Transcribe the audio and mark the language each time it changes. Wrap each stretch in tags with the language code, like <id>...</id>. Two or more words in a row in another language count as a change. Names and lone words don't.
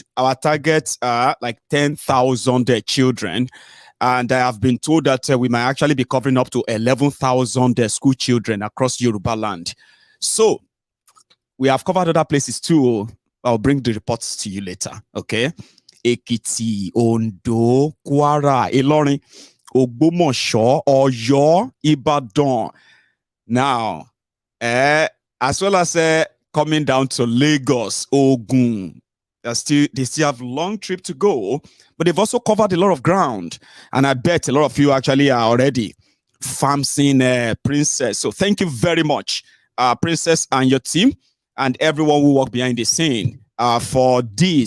<en>Our targets are like 10,000 children. And I have been told that we might actually be covering up to 11,000 school children across Yoruba land. So we have covered other places too. I'll bring the reports to you later, okay? Ekiti, Ondo, Kwara, Ilorin, Ogbomoso, Oyo, Ibadan. Now, as well as coming down to Lagos, Ogun, they still have a long trip to go, but they've also covered a lot of ground. And I bet a lot of you actually are already farming Princess. So thank you very much, Princess and your team. And everyone who work behind the scene for this.</en>